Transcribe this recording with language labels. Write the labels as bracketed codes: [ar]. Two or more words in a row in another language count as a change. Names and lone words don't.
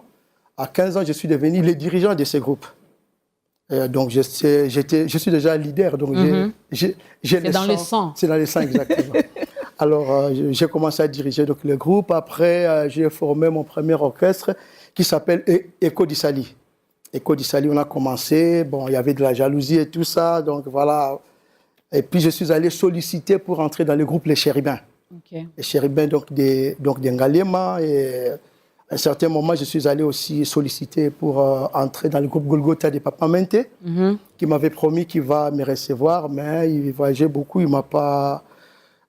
[fr] À 15 ans, je suis devenu le dirigeant de ce groupe. Donc, je suis déjà leader. Donc, c'est dans le sang. C'est dans le sang, exactement. Alors, j'ai commencé à diriger donc, le groupe. Après, j'ai formé mon premier orchestre qui s'appelle Echo d'Issali. Echo d'Issali, on a commencé. Bon, il y avait de la jalousie et tout ça. Donc, voilà. Et puis, je suis allé solliciter pour entrer dans le groupe Les Chérubins. Les chérubins donc des Ngaliema. Et à un certain moment, je suis allé aussi solliciter pour entrer dans le groupe Golgotha des Papa Mente, qui m'avait promis qu'il va me recevoir, mais il voyageait beaucoup, il ne m'a pas pris.